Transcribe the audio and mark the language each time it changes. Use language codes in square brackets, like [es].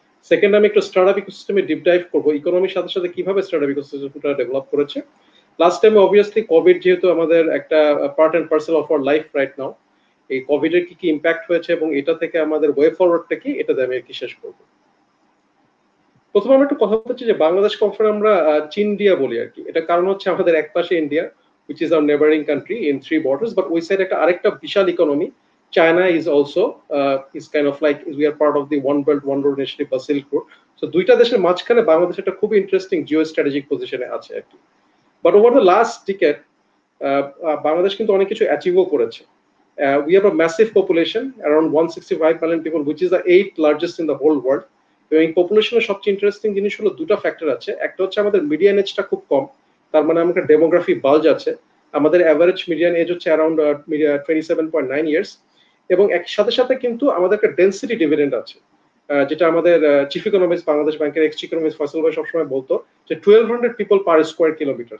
[bn] Second, আমি একটু startup ইকোসিস্টেমে ডিপ ডাইভ করবো, ইকোনমির সাথে সাথে কিভাবে স্টার্টআপ ইকোসিস্টেমটা ডেভেলপ করেছে। লাস্ট টাইমে অবভিয়াসলি কোভিড যেহেতু আমাদের একটা [en] part and parcel of our life right now, [bn] এই কোভিড এর কি ইম্প্যাক্ট হয়েছে এবং এটা থেকে আমাদের ওয়ে ফরওয়ার্ডটা কি, এটা দিয়ে আমি কি শেষ করবো। প্রথমে আমরা একটু কথা বলছি যে বাংলাদেশ কখনো আমরা চীন ইন্ডিয়া বলি আর কি। এটা কারণ হচ্ছে আমাদের এক পাশে India, [en] which is our neighboring country in 3 borders, but [bn] ওই সাইড একটা আরেকটা বিশাল economy [en] China is also is kind of like we are part of the one belt one road initiative বা Silk Road. [bn] So দুইটা দেশের মাঝখানে বাংলাদেশ একটা খুব interesting Jio strategic পজিশনে আছে আর কি। But [en] over the last decade [bn] Bangladesh কিন্তু অনেক কিছু অ্যাচিভও করেছে। [en] We have a massive population, around 165 million people, which is the 8th largest in the whole world. [bn] এবং এই পপুলেশনের সবচেয়ে ইন্টারেস্টিং জিনিস হলো দুটো ফ্যাক্টর আছে। একটা হচ্ছে আমাদের মিডিয়ান এজটা খুব কম, তার মানে আমাদের ডেমোগ্রাফি বাল্জ আছে। আমাদের অ্যাভারেজ মিডিয়ান এজ হচ্ছে অ্যারাউন্ড 27.9 ইয়ার্স, এবং এক সাথে সাথে কিন্তু আমাদের একটা ডেন্সিটি ডিভিডেন্ড আছে, যেটা আমাদের চিফ ইকোনমিস্ট বাংলাদেশ ব্যাংকের এক্স ইকোনমিস্ট ফয়সাল ভাই সবসময় বলতো যে 1200 [en] People per square kilometre.